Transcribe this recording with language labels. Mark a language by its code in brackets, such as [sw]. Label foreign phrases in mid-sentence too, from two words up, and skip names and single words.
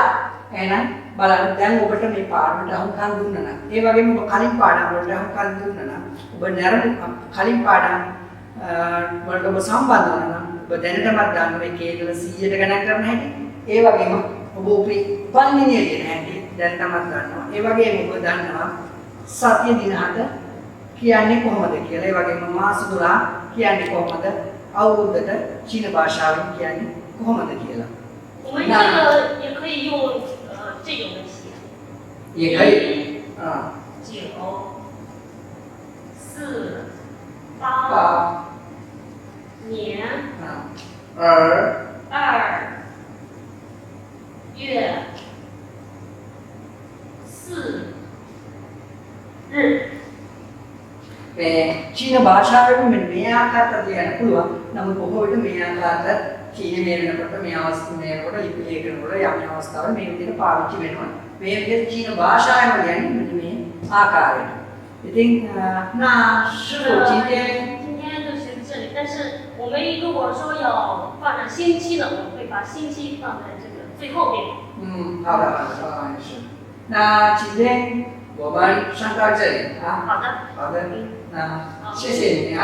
[si] එහෙනම් බලන්න දැන් ඔබට මේ පාඩමට අහුම්කම් දුන්නා නම් ඒ වගේම ඔබ කලින් පාඩම් වලට අහුම්කම් දුන්නා නම් ඔබ නරඹන කලින් පාඩම් වලට ඔබ සම්බන්ධ වුණා නම් ඔබ දැනටමත් දන්න මේ කේතල 100ට ගණන් කරන හැටි ඒ වගේම ඔබ උපන්දිනය කියන හැටි දැනටමත් දන්නවා. ඒ වගේම ඔබ දන්නවා සතිය දින 7 කියන්නේ කොහොමද කියලා. ඒ වගේම මාස 12 කියන්නේ කොහොමද? අවුරුද්දට චීන භාෂාවෙන් කියන්නේ කොහොමද කියලා. [zh] 我们这个也可以用这种的写。也可以。9、 4、8年。 2 月4 日。 [si] චීන භාෂාවෙන් මේ ආකාරයට කියන්න පුළුවන්. නමුත් බොහෝ විට මේ ආකාරයට චීන මේ වෙනකොට මේ අවස්ථාවේකොට ලිපි ලේඛනවල යම් අවස්ථාවල මේ විදිහට පාවිච්චි වෙනවා. මේ විදිහට චීන භාෂාවෙන් කියන්නේ මෙන්න මේ ආකාරයට. ඉතින් [zh] 那师傅 [si] චීන [zh] 今天就学到这里，但是我们如果说要发展星期的，我们会把星期放在这个最后面。好的，是。那今天我们上到这里啊。好的。好的，那谢谢你啊。